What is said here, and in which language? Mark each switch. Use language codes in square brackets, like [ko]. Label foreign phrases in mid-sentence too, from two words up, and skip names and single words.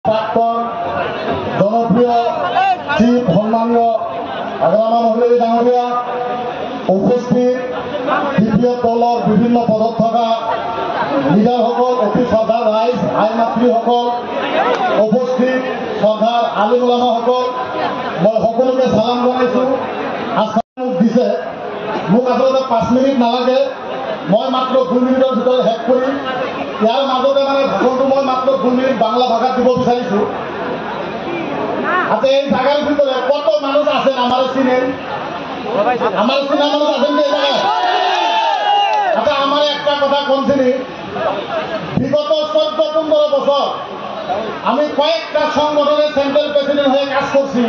[as] প্রাক্তন জনপ্রিয় চিফ সম্মানীয় আগৰামা মহিলা ডাঙৰীয়া, উপস্থিত বিপিএফ দলৰ বিভিন্ন পদত থকা লিডাৰসকল, অতি শ্ৰদ্ধাৰ ৰাইজ, আই মাতৃসকল, উপস্থিত শ্ৰদ্ধাৰ আলিম ওলামাসকল, মই সকলোকে চালাম জনাইছোঁ। আশ্বাস দিছে মোক আচলতে 5 মিনিট নালাগে, মই মাত্ৰ 2 মিনিটৰ ভিতৰত শেষ কৰিম। ইয়াৰ মাজতে ভাষণটো মই মাত্ৰ 2 মিনিট বাংলা ভাষাত দিব বিচাৰিছোঁ। [bn] আচ্ছা, এই জায়গার ভিতরে কত মানুষ আছেন আমার চিনেন? আমার চিনা মানুষ আছেন কি এই জায়গায়? আচ্ছা, আমার একটা কথা কোনছিনি, বিগত 14-15 বছর আমি কয়েকটা সংগঠনের সেন্ট্রাল প্রেসিডেন্ট হয়ে কাজ করছি।